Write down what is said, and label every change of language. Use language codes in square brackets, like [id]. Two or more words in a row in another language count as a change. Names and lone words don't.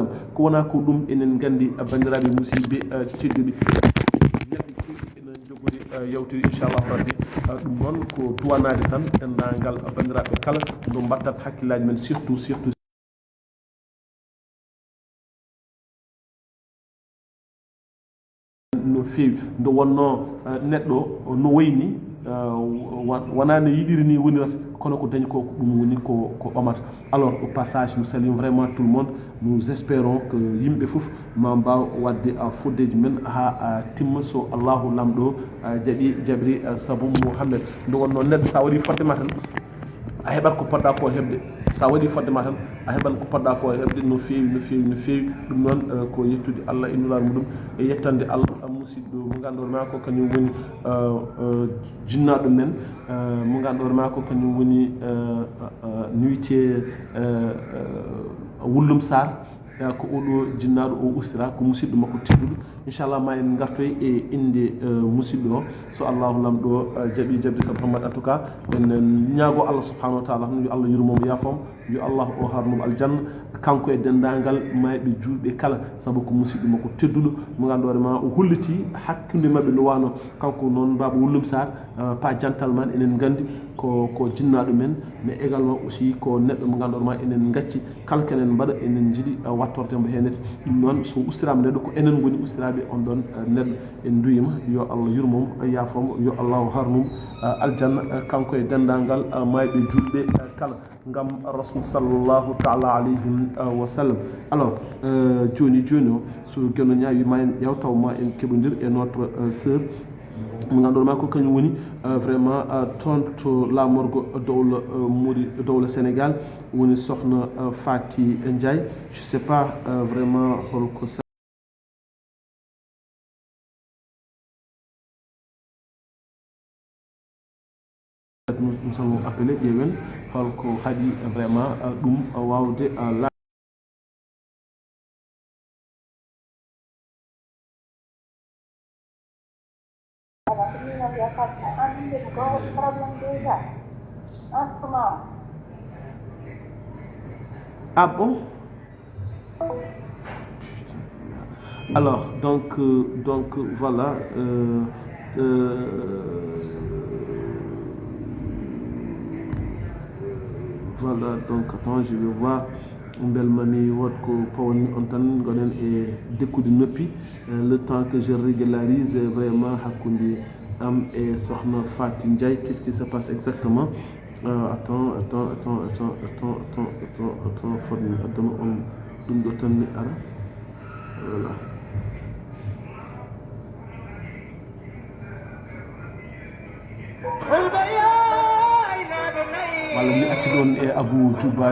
[ff] Ko wona ko ɗum enen gandi bandiraɓe musidɓe tedduɓe yewtiri [ar] inchallahu rabbi [ff] ɗum noon ko duwanade tan dendagal bandiraɓe kala no mbattat hakkillaji men surtout no feewi nde wonno neɗɗo no wayni wona no yiɗiri ni wonirata kono ko dañi ko ɗum woni ko ɓamata. [fr] Alors au passage nous saluons vraiment tout le monde. Nous espérons que [ff] yimɓe fof ma mbaw wadde foddeji men ha timma so Allahu lamɗo jaɓri saabu Mouhamed. Nde wonno neɗɗo sa waɗi foddema tan a heɓat ko poɗɗa ko heɓde sa waɗi fodde ma tan a heɓan ko poɗɗa ko heɓde no feewi no feewi no feewi ɗum noon ko yettude Allah e nulaɗo muɗum e yettande Allah musidɗo mo ganduɗo ma ko kañum woni jinnaɗo men mo ganduɗo ma ko kañum woni nuité Wullum Sarr ko oɗo jinnaɗo o ustira ko musidɗo makko tedduɗo inchallah ma en gartoy e inde musidɗo o so allahu lamɗo jaaɓi jabde sabu Muhammad [fr] en tout cas [ff] en ñaago Allah [ar] subhanahu wa taala [ff] yo Allah yurmomo yaafom yo Allah o harnomo aljanna kanko e dendagal mayɓe julɓe kala saabu ko musidɗo makko tedduɗo mo ganduɗo ma o holliti hakkude mabɓe no wano kanko noon baba Wullum Sarr pa jantal man enen gandi ko jinnaɗo men [fr] mais également [ff] aussi ko neɗɗo mo ganduɗo ma enen gacci kala kenen mbaɗa enen jiiɗi wattordemo henete ɗum noon so ustirama neɗɗo ko enen goni ustiraɓe on ɗon neɗɗo en duyima yo Allah yurmom yaafomo yo Allah harnum aljanna kanko e dendagal mayɓe julɓe kala ngam [ar] rasul sallllahu taala alayhi wa sallam [ff] alors joni o so gueno ñaawi ma en ƴeew taw ma en keɓodir e [fr] notre sœur [ff] mo ganduɗo ma ko kañum woni vraiment toon to lamorgo dowla muri dowla Sénégal woni sohna Fati Ndiaye [fr] je sais pas vraiment [ff] holko [fr] nous allons appeler [ff] ƴeewen holko haɗi vraiment ɗum wawde la [fr] Ah bon? Alors, donc voilà. Voilà, donc attends, je vais voir. [ff] Bel mami wotko pawni on tan gonen e dekkude noppi [fr] le temps que je régularise vraiment [ff] hakkude am [fr] et sohna Fati Ndiaye. Qu'est-ce qui se passe exactement? Attends, [ff] fodmi addama on ɗum ɗo tan mi ara voilà. walla mi acci ɗon e Abou Djouba